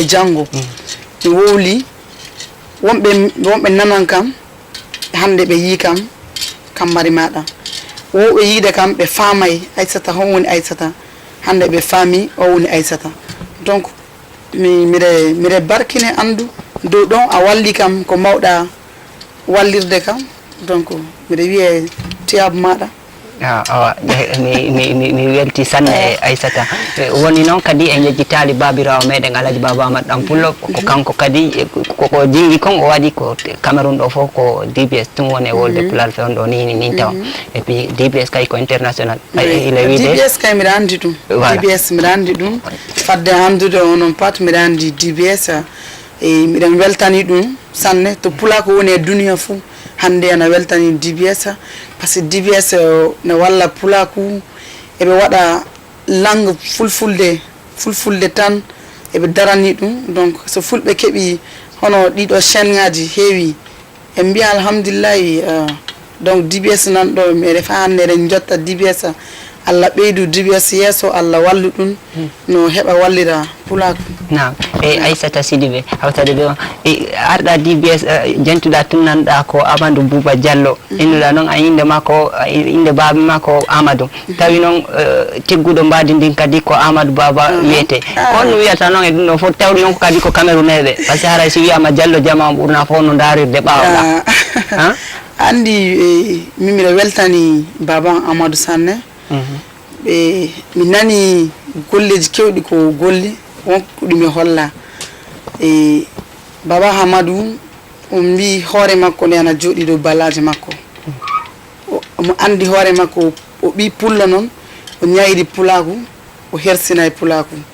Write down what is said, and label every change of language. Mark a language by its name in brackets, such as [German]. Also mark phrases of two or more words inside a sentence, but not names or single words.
[Fula] janggo mi wowli wonɓe nanan kam hande ɓe yi kam mari maɗa wowɓe yiide kam ɓe faamay Aissata hon woni Aissata hande ɓe faami o woni Aissata donc mire barkine andu dow ɗon a walli kam ko mawɗa wallirde kam donc mbiɗa wiye tiyabu maɗa mi welti sanne e Aissata woni noon kadi e jejjitali babirawo meɗen Alaji Baba Amadou ɗan Pullo ko kanko kadi koko jingi kon o waɗi ko Cameroun ɗo fof ko DBS tum woni e wolde pulal fe on ɗo ni tawa [French] et puis [Fula] DBS kay ko international ile wiide DBS kay mbiɗa andi ɗum DBS mbiɗa andi ɗum fadde andude onon pat mbiɗa andi DBS e miɗen weltani ɗum sanne to pulako woni e duniya fuu hande ana weltani DBS [French] par ce que [Fula] DBS ne walla pulaku eɓe waɗa langue fulfulde tan eɓe darani ɗum donc so fulɓe keeɓi hono ɗiɗo chaîne ngaji heewi en mbiya alhamdulillahi donc DBS nanɗo mi refa hande eɗen jotta DBS Allah ɓeydu DBS yeeso Allah wallu ɗum no heɓa wallira pulaku. Naam, Aissata Sidibé hawtade ɓe on arɗa DBS jentuɗa tunnanɗa ko Amadou Bouba Diallo innuɗa noon a inde makko inde baba makko Amadou tawi noon tegguɗo mbadi ndin kadi ko Amadou Baba wiyete on wiyata noon e ɗum ɗo fof tawɗi noon ko kadi ko Camerouneɓe [French] par ce que [Fula] haray so wiyama Diallo jama ɓurna fof no darirde ɓawoɗa andi min mbiɗa weltani baban Amadou Sanne ɓe mi nani golleji kewɗi ko golli wonko ɗumi holla e baba Hamadou o mbi hoore makko nde ana jooɗi dow ballaji makko omo andi hoore makko o ɓi pullo noon o ñayri pulaku o hersina e pulaku